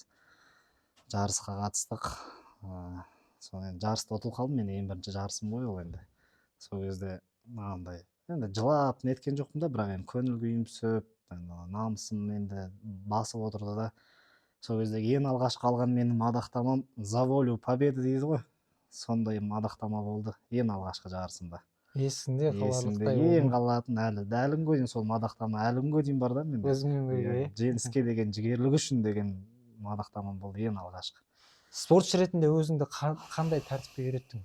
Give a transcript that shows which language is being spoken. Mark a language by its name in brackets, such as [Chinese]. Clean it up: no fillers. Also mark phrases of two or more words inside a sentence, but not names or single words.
[Kazakh] Жарысқа қатыстық. Сол енді жарыста ұтылып қалдым, мен ең бірінші жарысым ғой ол енді. Сол кезде мынандай енді жылап неткен жоқпын да, бірақ енді көңіл күйім түсіп, намысым енді басып отырды да. Сол кездегі ең алғашқы алған менің мадақтамам [Russian] «За волю победы» [Kazakh] дейді ғой. Сондай мадақтама болды ең алғашқы жарысымда. Есімде қаларлықтай болды. Ең қалатын әлі күнге дейін сол мадақтама әлі күнге дейін бар да менде. Өзіңмен бірге. Жеңіске деген жігерлік үшін деген мадақтамам болды ең алғашқы. Спортшы ретінде өзіңді қандай тәртіпке үйреттің?